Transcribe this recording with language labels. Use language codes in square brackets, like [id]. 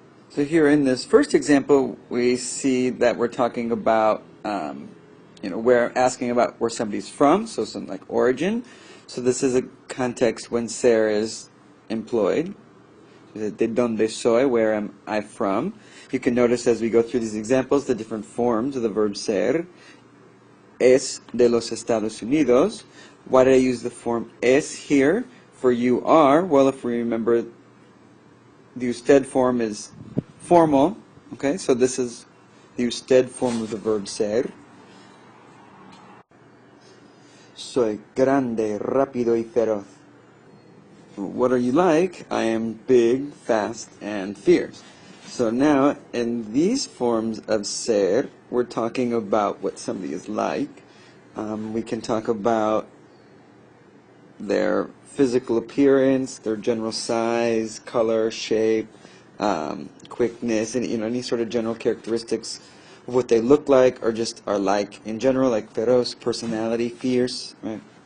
[en] So here in this first example, we see that we're talking about, we're asking about where somebody's from, so something like origin. So this is a context when ser is employed. [es] De donde soy, [en] where am I from? You can notice as we go through these examples the different forms of the verb ser. [es] Es de los Estados Unidos. [en] Why did I use the form es here for you are? Well, if we remember, the usted form is formal. Okay, so this is the usted form of the verb ser. [es] Soy grande, rápido y feroz. [en] What are you like? I am big, fast, and fierce. So now, in these forms of ser, we're talking about what somebody is like. We can talk about their physical appearance, their general size, color, shape, quickness, and any sort of general characteristics of what they look like or just are like in general, like feroz, personality, fierce, right?